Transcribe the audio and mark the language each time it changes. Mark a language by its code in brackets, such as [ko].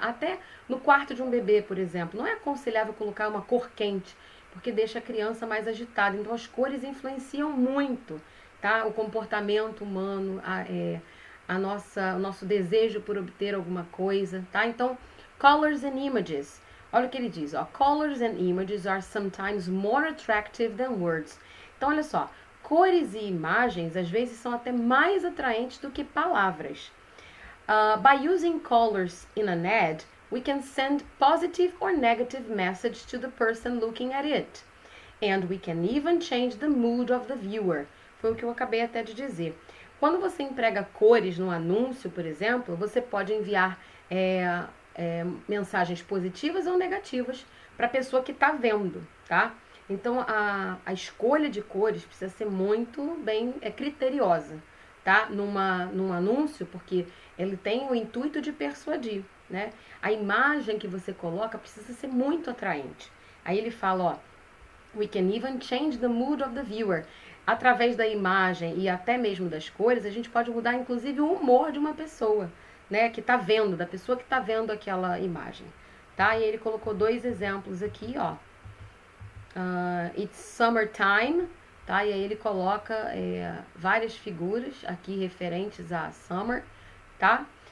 [pt] Até no quarto de um bebê, por exemplo, não é aconselhável colocar uma cor quente, porque deixa a criança mais agitada. Então as cores influenciam muito, tá? O comportamento humano, o nosso desejo por obter alguma coisa, tá? Então, [en] colors and images. [pt] Olha o que ele diz, ó. [en] Colors and images are sometimes more attractive than words. [pt] Então, olha só. Cores e imagens, às vezes, são até mais atraentes do que palavras. [en] By using colors in an ad, we can send positive or negative message to the person looking at it. And we can even change the mood of the viewer. [pt] Foi o que eu acabei até de dizer. Quando você emprega cores no anúncio, por exemplo, você pode enviar mensagens positivas ou negativas para a pessoa que está vendo, tá? Então, a escolha de cores precisa ser muito bem criteriosa, tá? Num anúncio, porque ele tem o intuito de persuadir, né? A imagem que você coloca precisa ser muito atraente. Aí ele fala, ó, [en] we can even change the mood of the viewer. [pt] Através da imagem e até mesmo das cores, a gente pode mudar, inclusive, o humor de uma pessoa, né? Que tá vendo, da pessoa que tá vendo aquela imagem, tá? E ele colocou 2 exemplos aqui, ó. [en] It's summertime, [pt] tá? E aí ele coloca várias figuras aqui referentes a summer, tá?